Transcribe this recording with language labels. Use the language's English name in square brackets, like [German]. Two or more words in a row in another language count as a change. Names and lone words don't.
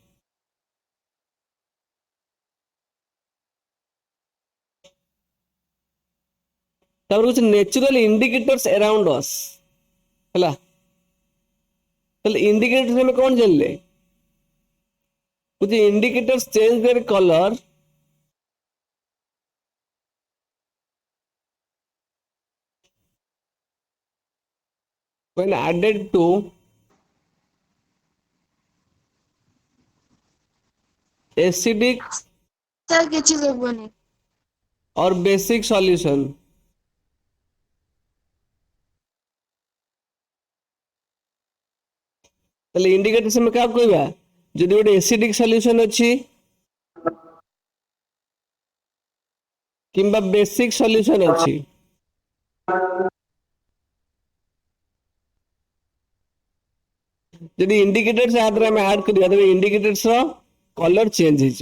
[Odia] ତାପରେ ହଉଛି [English] natural indicators around us, ହେଲା। [Odia] ତାହେଲେ ଇଣ୍ଡିକେଟର୍ସ ଆମେ କଣ ଜାଣିଲେ, ହଉଛି [English] indicators change their colour when added to acidic Sir, [Odia] କିଛି ଦେବନି। [English] or basic solution। [Odia] ତାହେଲେ ଇଣ୍ଡିକେଟର୍ସ ଆମେ କାହାକୁ କହିବା, ଯଦି ଗୋଟେ [English] acidic solution [Odia] ଅଛି କିମ୍ବା [English] basic solution [Odia] ଅଛି, ଯଦି ଇଣ୍ଡିକେଟର୍ସ ୟା ଦ୍ୱାରା ଆମେ ଆଡ୍ କରିବା, ତେବେ ଇଣ୍ଡିକେଟର୍ସ ର [English] colour change [Odia] ହେଇଯିବ।